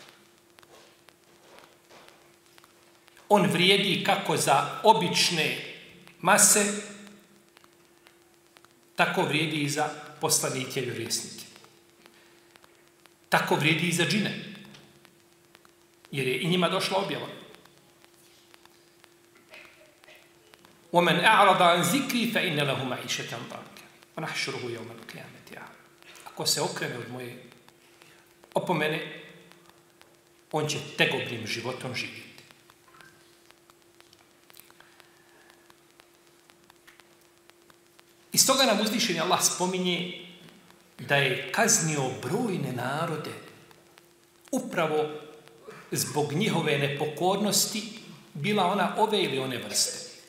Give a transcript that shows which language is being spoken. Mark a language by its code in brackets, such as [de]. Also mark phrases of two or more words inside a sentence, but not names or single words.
[bs] On vrijedi kako za obične mase, tako vrijedi i za poslanike i vjerovjesnike. Tako vrijedi i za džine, jer je i njima došla objava. [ar] وَمَنْ أَعْرَضَ عَنْ ذِكْرِي فَإِنَّ لَهُ مَعِيشَةً ضَنْكَ وَنَحْشُرُهُ يَوْمَ الْقِيَامَةِ. [bs] Ako se okrene od moje opomene, on će tegobnim životom živjeti. Iz toga nam uzvišeni Allah spominje da je kaznio brojne narode upravo zbog njihove nepokornosti, bila ona ove ili one vrste.